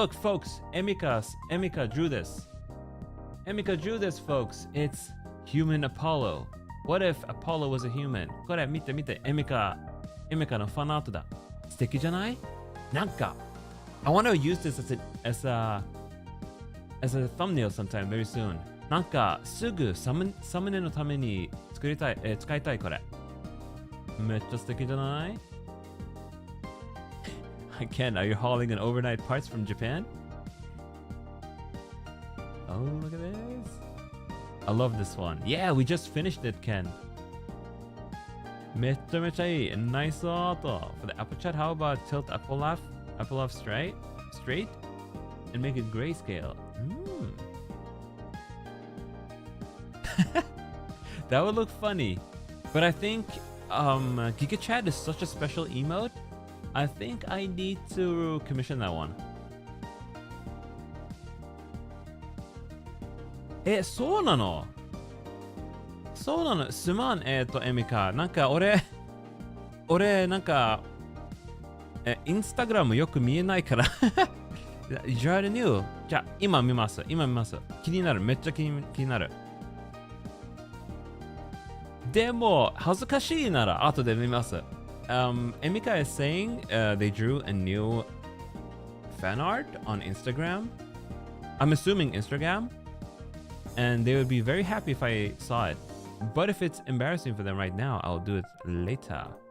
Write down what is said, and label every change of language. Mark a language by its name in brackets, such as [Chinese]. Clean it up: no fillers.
[English] Look, folks, Emika drew this. Emika drew this, folks. It's human Apollo. What if Apollo was a human? [Japanese] これ見て見て。エミカのファンアートだ。素敵じゃない？ [English] なんか、I want to use this as a thumbnail sometime very soon. [Japanese] なんか、すぐサムネのために使いたいこれ。めっちゃ素敵じゃない？ [English] Ken, are you hauling an overnight parts from Japan? Oh, look at this. I love this one. Yeah, we just finished it, Ken. [Japanese] めっちゃめちゃいい。 [English] Nice art. For the Apple chat, how about tilt Apple laugh straight? and make it grayscale. That would look funny. But I think Giga Chat is such a special emote. I think I need to commission that one. [Japanese] そうなの？そうなの？すまん、エミカ。なんか俺なんかインスタグラムよく見えないから。じゃあ今見ます。気になる。めっちゃ気になる。でも恥ずかしいなら後で見ます。 [English] Emika is saying they drew a new fan art on Instagram. I'm assuming Instagram. And they would be very happy if I saw it. But if it's embarrassing for them right now, I'll do it later.